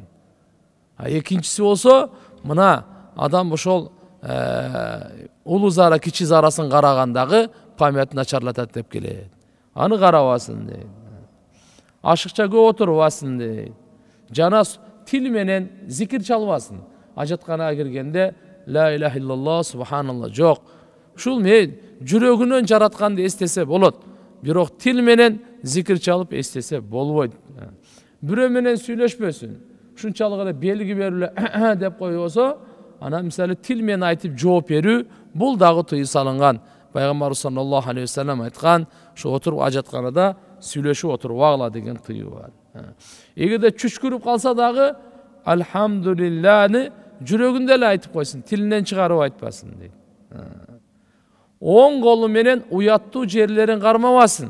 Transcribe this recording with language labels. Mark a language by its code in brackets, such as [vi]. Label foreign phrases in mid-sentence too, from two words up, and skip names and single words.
[ky] Экинчиси болсо, мына адам ошол улуу зара, кичи зарасын карагандагы памяти начарлатат деп келет. Аны карабасын дейт. Ашыкча көп отурбасын дейт. Жана тил менен зикир чалбасын. Ажатканага киргенде [ar] لا إله إلا الله، سبحان الله [ky] жок. Ушул жүрөгүнөн жаратканды эстесе болот. Бирок тил менен зикир чалып эстесе болбойт. Бирөө менен сүйлөшпөсүн. Ушунчалык эле белги берип деп койбосо, анан мисалы тил менен айтып жооп берүү, бул дагы тыюу салынган. Пайгамбар [ar] صلى الله عليه وسلم [ky] айткан, ошо отуруп ажатканада сүйлөшүп отуруп агыла деген тыюу бар. Эгерде чүчкүрүп калса дагы альхамдулиллахны жүрөгүндө эле айтып койсун, тилинен чыгарып айтпасын дейт. Оң колу менен уяттуу жерлерин кармабасын.